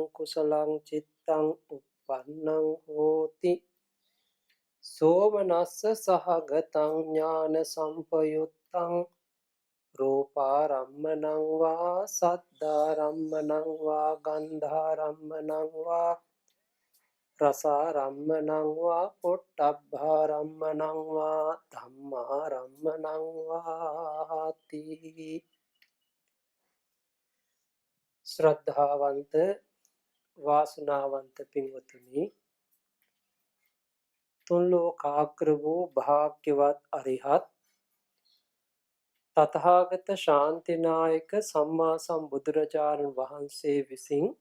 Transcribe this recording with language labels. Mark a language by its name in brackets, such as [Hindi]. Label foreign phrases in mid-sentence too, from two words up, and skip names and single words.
[Pali] කුසලං චිත්තං uppannං හෝති සෝමනස්ස සහගතං ඥාන සම්පයුත්තං රූපාරම්මණං වා සද්ධාරම්මණං වා ගන්ධාරම්මණං වා රසාරම්මණං වා පොට්ටබ්බාරම්මණං වා ධම්මාරම්මණං වාති. [Sinhala] ශ්‍රද්ධාවන්ත වාසනාවන්ත පින්වතුනි, තුන් ලෝකාග්‍ර වූ භාග්‍යවත් අරිහත් තථාගත ශාන්තිනායක සම්මා සම්බුදුරජාණන් වහන්සේ විසින්